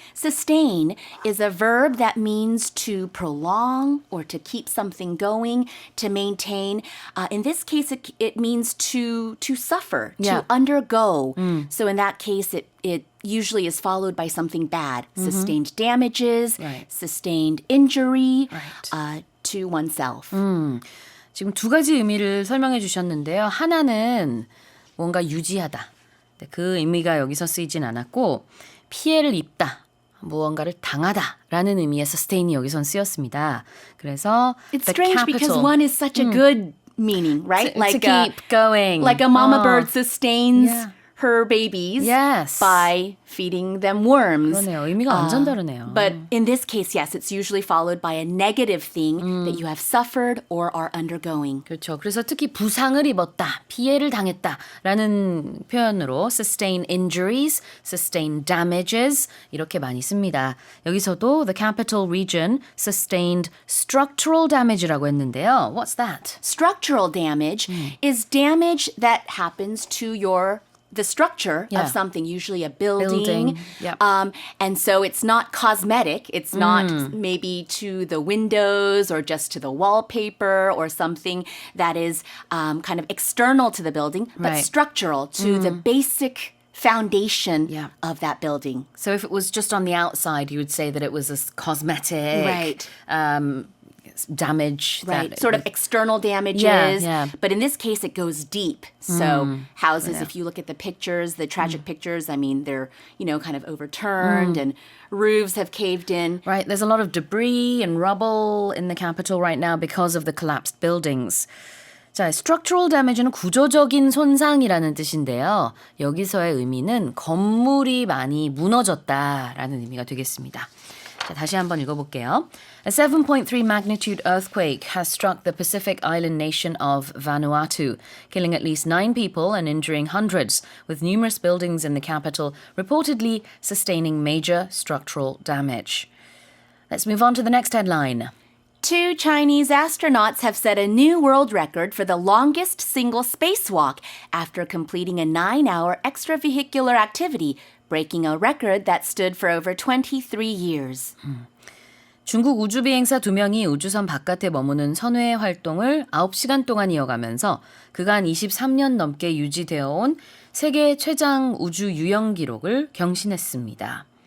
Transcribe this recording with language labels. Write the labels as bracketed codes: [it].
[en] Sustain is a verb that means to prolong or to keep something going, to maintain. In this case, it means to suffer, to undergo. So in that case, it usually is followed by something bad. Sustained damages, sustained injury to oneself. [ko] 지금 두 가지 의미를 설명해 주셨는데요. 하나는 뭔가 유지하다. 그 의미가 여기서 쓰이진 않았고 피해를 입다, 무언가를 당하다라는 의미의 sustain이 여기선 쓰였습니다. 그래서 [en] It's strange because one is such a good meaning, right? To keep going. Like a mama bird sustains her babies by feeding them worms. [ko] 그러네요. 의미가 완전 다르네요. [en] But in this case, yes, it's usually followed by a negative thing that you have suffered or are undergoing. [ko] 그렇죠. 그래서 특히 부상을 입었다, 피해를 당했다라는 표현으로 [en] sustain injuries, sustain damages [ko] 이렇게 많이 씁니다. 여기서도 [en] the capital region sustained structural damage [ko] 라고 했는데요. [en] What's that? Structural damage is damage that happens to the structure of something, usually a building. And so it's not cosmetic. It's not maybe to the windows or just to the wallpaper or something that is kind of external to the building, but structural to the basic foundation of that building. So if it was just on the outside, you would say that it was a cosmetic damage. Right, sort of external damages. But in this case, it goes deep. So houses, if you look at the pictures, the tragic pictures, I mean, they're, kind of overturned and roofs have caved in. Right, there's a lot of debris and rubble in the capital right now because of the collapsed buildings. [ko] 자, structural damage는 구조적인 손상이라는 뜻인데요. 여기서의 의미는 건물이 많이 무너졌다라는 의미가 되겠습니다. 자, 다시 한번 읽어볼게요. [en] A 7.3 magnitude earthquake has struck the Pacific island nation of Vanuatu, killing at least 9 people and injuring hundreds, with numerous buildings in the capital reportedly sustaining major structural damage. Let's move on to the next headline. 2 Chinese astronauts have set a new world record for the longest single spacewalk after completing a 9-hour extravehicular activity, breaking a record that stood for over 23 years. [ko] 중국 우주비행사 2명이 우주선 바깥에 머무는 선외 활동을 9시간 동안 이어가면서 그간 23년 넘게 유지되어 온 세계 최장 우주 유영 기록을 경신했습니다.